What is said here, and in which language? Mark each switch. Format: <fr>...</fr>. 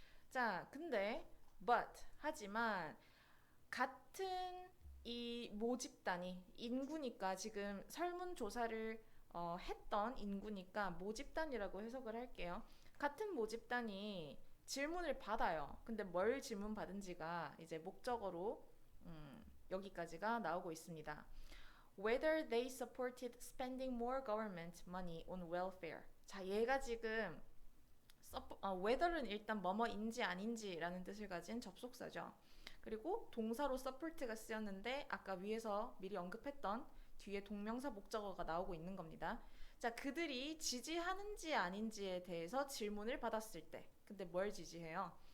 <ko>자, 근데 하지만 같은 이 모집단이 인구니까 지금 설문조사를 했던 인구니까 모집단이라고 해석을 할게요. 같은 모집단이 질문을 받아요. 근데 뭘 질문 받은지가 이제 목적어로 여기까지가 나오고 있습니다.</ko> <en>Whether they supported spending more government money on welfare.</en> <ko>자, 얘가 지금 whether는 일단 뭐뭐인지 아닌지라는 뜻을 가진 접속사죠. 그리고 동사로 support가 쓰였는데 아까 위에서 미리 언급했던 뒤에 동명사 목적어가 나오고 있는 겁니다. 자, 그들이 지지하는지 아닌지에 대해서 질문을 받았을 때, 근데 뭘 지지해요?</ko>